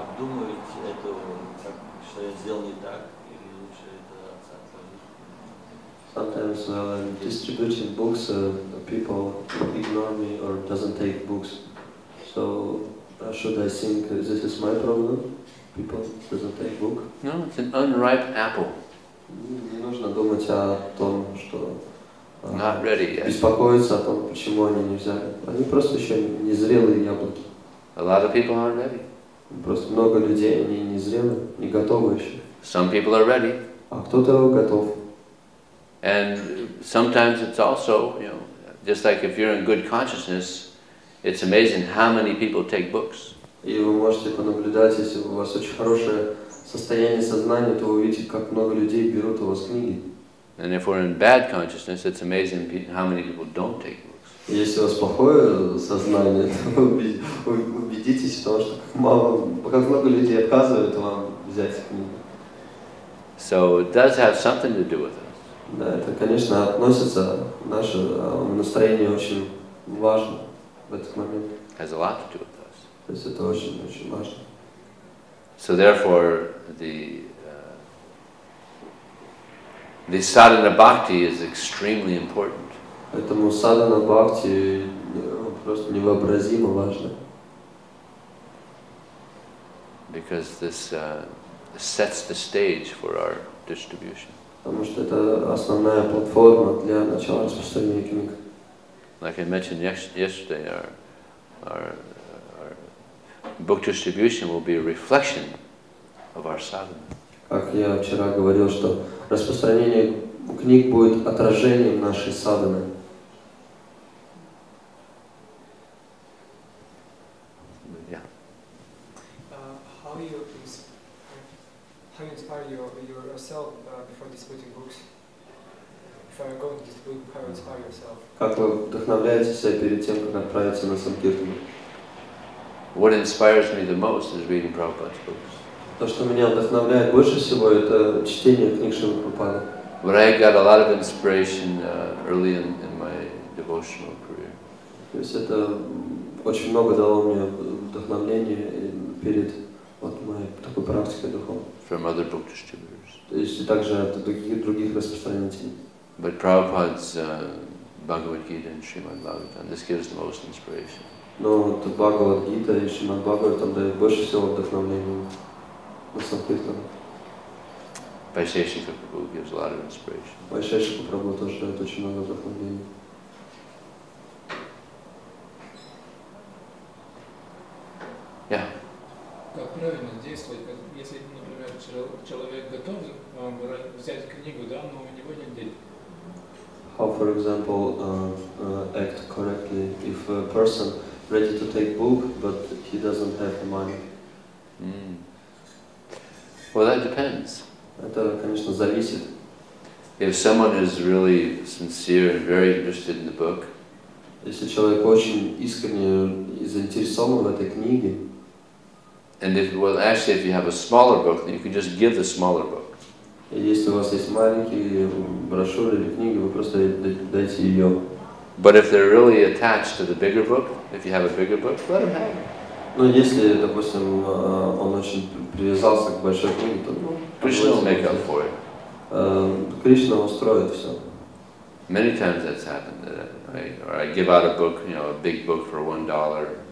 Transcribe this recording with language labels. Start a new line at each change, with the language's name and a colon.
Russian: Обдумывать это, что я сделал не так, или лучше это отложить?
English: Sometimes while I'm distributing books, people ignore me or doesn't take books. So should I think this is my problem? People doesn't take book? No, it's an unripe apple.
Russian: Не нужно думать о том, что
English: Not ready yet.
Russian: беспокоиться о том, почему они не взяли. Они просто еще не зрелые яблоки.
English: A lot of people aren't ready.
Russian: Просто много людей, они не зрелые, не готовы еще.
English: Some people are ready.
Russian: А кто-то готов.
English: And sometimes it's also, you know, just like if you're in good consciousness, it's amazing how many people take books.
Russian: И вы можете понаблюдать, если у вас очень хорошее состояние сознания, то вы увидите, как много людей берут у вас книги.
English: And if we're in bad consciousness, it's amazing how many people don't take books.
Russian: Если у вас плохое сознание, то вы убедитесь в том, что как много людей отказывают вам взять книгу.
English: So it does have something to do with us.
Russian: Да, это, конечно, относится, наше настроение очень важно в этот момент.
English: It has a lot to do with us.
Russian: То есть это очень важно.
English: So therefore, the sadhana bhakti is extremely important.
Russian: Поэтому садхана бхакти просто невообразимо важно.
English: Because this sets the stage for our distribution.
Russian: Потому что это основная платформа для начала распространения книг.
English: Like I mentioned yesterday, our book distribution will be a reflection of our sadhana.
Russian: Как я вчера говорил, что распространение книг будет отражением нашей садханы.
English: Yeah. How you inspire yourself before distributing books? If you are going to distribute, how you inspire yourself?
Russian: Как вы вдохновляете себя перед тем, как отправиться на Санкиртану?
English: What inspires me the most is reading Prabhupada's books.
Russian: То, что меня вдохновляет больше всего, это чтение книг Шрилы Прабхупады.
English: But I got a lot of inspiration early in my devotional career.
Russian: То есть это очень много дало мне вдохновения перед моей такой практикой духовной.
English: From other book distributors.
Russian: То есть и также от других распространителей.
English: But Prabhupada's Bhagavad Gita and Srimad Bhagavatam, this gives the most inspiration.
Russian: Но Bhagavad Gita и Srimad Bhagavatam дают больше всего вдохновения на Санкиртану.
English: Vijaya Prabhu gives a lot of inspiration.
Russian: Vijaya Prabhu тоже дает очень много вдохновения.
English: Yeah.
Russian: Как правильно действовать, если, например, человек готов взять книгу, да, но у него нет денег?
English: How, for example, act correctly if a person ready to take book, but he doesn't have the money? Well, that depends.
Russian: Это, конечно, зависит.
English: If someone is really sincere and very interested in the book,
Russian: Если человек очень искренне и заинтересован в этой книге,
English: and if you have a smaller book, then you can just give the smaller book.
Russian: и если у вас есть маленькие брошюры или книги, вы просто дайте ее.
English: But if they're really attached to the bigger book, if you have a bigger book, let them have it.
Russian: Но если, допустим, он очень привязался к большой книге, то
English: Krishna will make up for it.
Russian: Кришна устроит все.
English: Many times that's happened. I give out a book, a big book for $1.